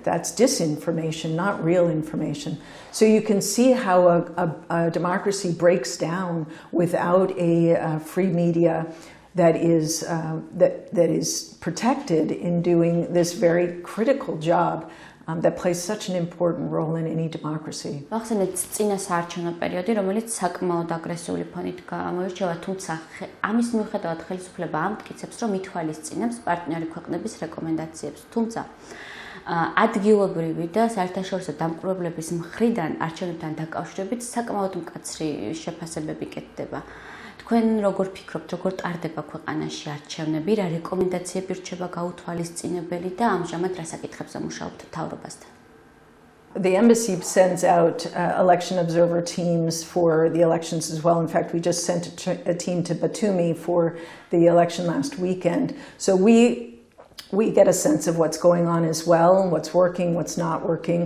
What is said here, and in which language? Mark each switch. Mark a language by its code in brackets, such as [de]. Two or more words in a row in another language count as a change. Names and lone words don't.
[en] That's disinformation, not real information. So you can see how a democracy breaks down without a free media that is protected in doing this very critical job that plays such an important role in any democracy. [ka] ახსენეთ წინასაარჩევნო პერიოდი, რომელიც საკმაოდ აგრესიული ფონით გამოირჩევა, თუმცა ამის მიუხედავად ხელისუფლება ამტკიცებს, რომ ითვალისწინებს პარტნიორი ქვეყნების რეკომენდაციებს. თუმცა ადგილობრივი და საერთაშორისო დამკვირვებლების მხრიდან არჩევნებთან დაკავშირებით საკმაოდ მკაცრი შეფასებები კეთდება. თქვენ როგორ ფიქრობთ, როგორ ტარდება ქვეყანაში არჩევნები, რა რეკომენდაციები რჩება გაუთვალისწინებელი და ამჟამად რა საკითხებზე მუშაობთ მთავრობასთან? [en] The embassy sends out election observer teams for the elections as well. In fact, we just sent a team to Batumi for the election last weekend. So we get a sense of what's going on as well, what's working, what's not working.